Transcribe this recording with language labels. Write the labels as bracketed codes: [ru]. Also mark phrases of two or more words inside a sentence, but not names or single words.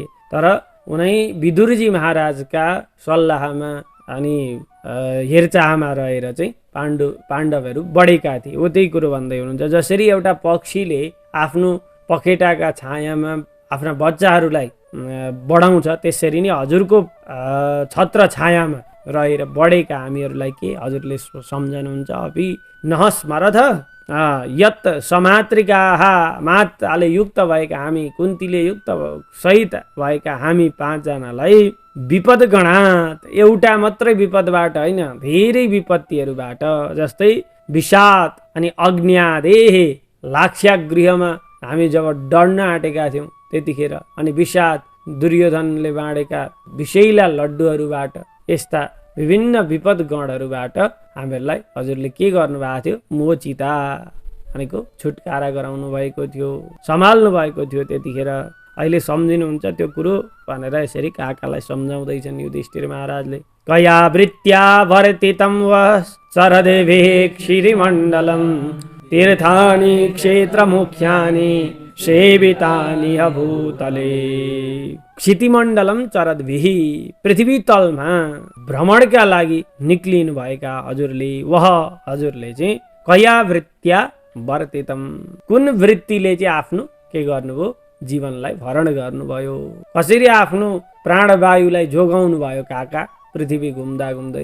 [ne] तर उनै विदुरजी महाराजका सल्लाहमा अनि हेरचाहमा रहेर चाहिँ पाण्डवहरू बढेका थिए। हो त्यही कुरो भन्दै हुनुहुन्छ। जसरी एउटा पक्षीले आफ्नो पखेटाका छायामा आफ्ना बच्चाहरूलाई बढाउँछ, त्यसरी नै हजुरको छत्र छायामा रहेर बढेका हामीहरूलाई के हजुरले सम्झनुहुन्छ? [sa] अभि नहस्मरथ यत समातृकाः, [ne] माताले युक्त भएका हामी, कुन्तीले युक्त सहित भएका हामी पाँचजनालाई [sa] विपद गणात, [ne] एउटा मात्रै विपदबाट होइन, धेरै विपत्तिहरूबाट, जस्तै विषाद अनि अग्न्यादेः, लाक्षागृहमा हामी जब डढ्न आँटेका थियौँ त्यतिखेर, अनि विषाद दुर्योधनले बाँडेका विषैला लड्डुहरूबाट, यस्ता विभिन्न विपद गणहरूबाट हामीहरूलाई हजुरले के गर्नुभएको थियो? मोचिता भनेको छुटकारा गराउनु भएको थियो, सम्हाल्नु भएको थियो त्यतिखेर। अहिले सम्झिनुहुन्छ त्यो कुरो भनेर यसरी काकालाई सम्झाउँदैछन् युधिष्ठिर महाराजले। [sa] कया वृत्त्या वर्तितं वश्चरदेभिः क्षितिमण्डलं तीर्थानि क्षेत्रमुख्यानि सेवितानि भूतले। क्षितिमण्डलम चरद्भिः, [ne] पृथ्वी तलमा भ्रमणका लागि निक्लिनु भएका हजुरले, हजुरले चाहिँ [sa] कया वृत्त्या वर्तितं, [ne] कुन वृत्तिले चाहिँ आफ्नो के गर्नुभयो? जीवनलाई भरण गर्नुभयो। कसरी आफ्नो प्राणवायुलाई जोगाउनु भयो काका पृथ्वी घुम्दा घुम्दै?